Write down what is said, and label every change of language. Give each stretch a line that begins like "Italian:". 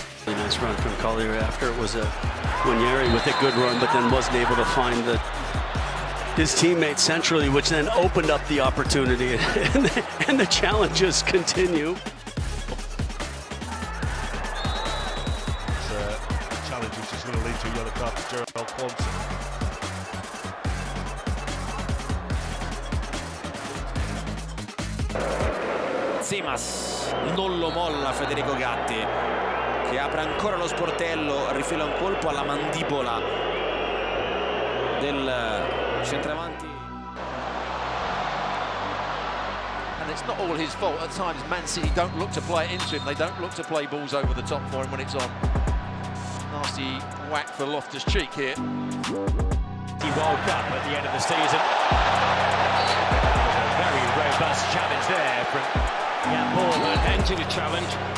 English: Really nice run from Collier after it was a Guarnieri with a good run, but then wasn't able to find his teammate centrally, which then opened up the opportunity, and the challenges continue. It's a challenge which is going to lead to a yellow card for Gerald Quanson.
Italian: Simas non lo molla Federico Gatti, che apre ancora lo sportello, rifila un colpo alla mandibola del centravanti.
English: And it's not all his fault. At times Man City don't look to play it into him. They don't look to play balls over the top for him when it's on. Nasty whack for Loftus-Cheek here. He World Cup at the end of the season. A very robust challenge there from Jan Boerman. Into the challenge.